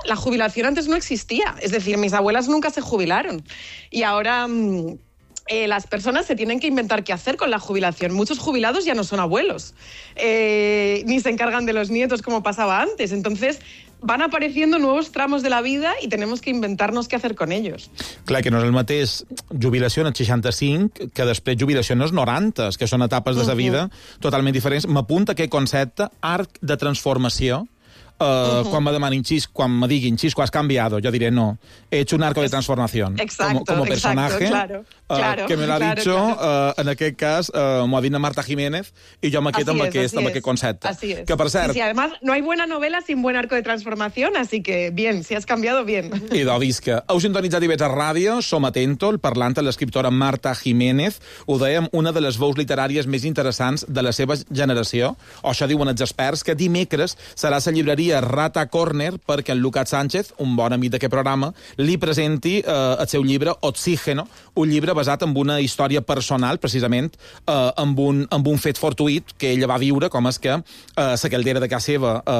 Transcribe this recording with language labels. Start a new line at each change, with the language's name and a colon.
Spanish: La jubilación antes no existía, es decir, mis abuelas nunca se jubilaron y ahora las personas se tienen que inventar qué hacer con la jubilación. Muchos jubilados ya no son abuelos, ni se encargan de los nietos como pasaba antes, entonces... Van apareciendo nuevos tramos de la vida i tenemos que inventarnos qué hacer con ellos.
Catalan: Clar, que no és el mateix jubilació als 65 que després jubilació als 90, que són etapes de la vida totalment diferents. M'apunta aquest concepte, arc de transformació. Quan me demanin Xisco, quan me diguin Xisco, has canviado, jo diré no.
Spanish: He hecho un arco de transformació. Como personaje, que me lo ha dicho,
Catalan: en aquest cas, m'ho ha dit a Marta Jiménez, i jo me quedo amb aquest concepte.
Spanish: Así es.
Catalan: Que, per cert,
Spanish: sí, además, no hay buena novela sin buen arco de transformació, así que, bien, si has cambiado, bien.
Catalan: Idò, visca. Heu sintonitzat IB3 Ràdio, som atento, parlant amb l'escriptora Marta Jiménez, ho dèiem, una de les veus literàries més interessants de la seva generació, o això diuen els experts, que dimecres serà la llibreria Rata Corner perquè en Lucas Sánchez, un bon amic d'aquest programa, li presenti el seu llibre Oxígeno, un llibre basat en una història personal, precisament, amb un fet fortuït que ella va viure, com és que la caldera de casa seva